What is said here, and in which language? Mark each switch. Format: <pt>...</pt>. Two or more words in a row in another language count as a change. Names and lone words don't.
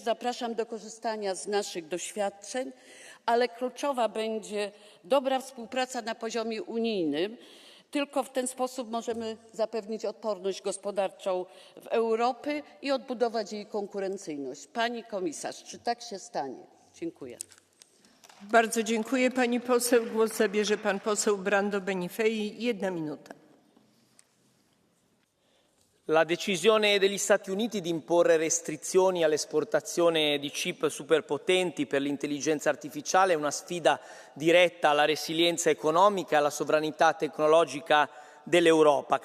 <pl>Zapraszam do korzystania z naszych doświadczeń, ale kluczowa będzie dobra współpraca na poziomie unijnym. Tylko w ten sposób możemy zapewnić odporność gospodarczą w Europie i odbudować jej konkurencyjność. Pani komisarz, czy tak się stanie? Dziękuję. Bardzo dziękuję pani poseł. Głos zabierze pan poseł Brando Benifei. 1 minuta.</pl> <it>La decisione degli Stati Uniti di imporre restrizioni all'esportazione di chip superpotenti per l'intelligenza artificiale è una sfida diretta alla resilienza economica e alla sovranità tecnologica dell'Europa.</it>